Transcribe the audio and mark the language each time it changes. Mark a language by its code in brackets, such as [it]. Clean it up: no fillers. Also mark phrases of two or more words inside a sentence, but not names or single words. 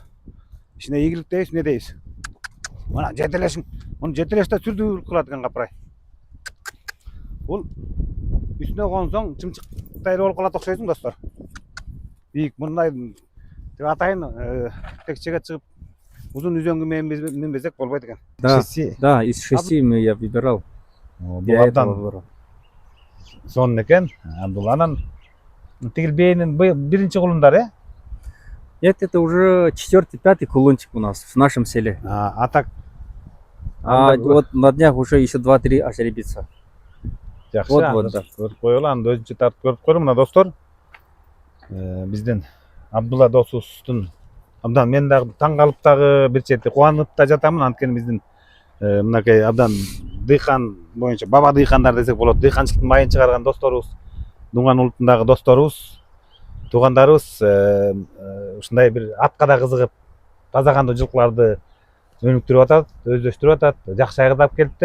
[ky] Ишине ийгилик дейбиз, эмне дейбиз? Мына жетелешиң, муну жетелеште сүрдүү кылат экен капырай. Бул үстүнө консоң чымчыктай болуп калат окшойсуң достор. Бийик мындай деп атайын текчеге чыгып узун үзөңгү менен минбесек болбойт экен. [ru] Да, из 6 я выбирал. [ky] Бул абдан сонун экен. Абдулланын тигил бейнин биринчи кулундар, э? [ru] Нет, это уже 4-5 кулончик у нас в нашем селе. А так? Вот на днях уже еще 2-3 ошеребится. [ky] Жакшы, [ru] вот, да. [ky] Көрүп коелу, аны өзүнчө тартып көрүп койдум мына достор. Биздин Абдулла досубуздун абдан мен дагы таң калып дагы бир чети кубанып да жатамын, анткени биздин мынакей абдан дыйкан боюнча баба дыйкандар десек болот, дыйканчылыктын майын чыгарган досторубуз, Дуңган улутундагы досторубуз, туугандарыбыз ушундай бир атка да кызыгып таза кандуу жылкыларды өнүктүрүп атат, өздөштүрүп атат, жакшы айгырды алып келиптир.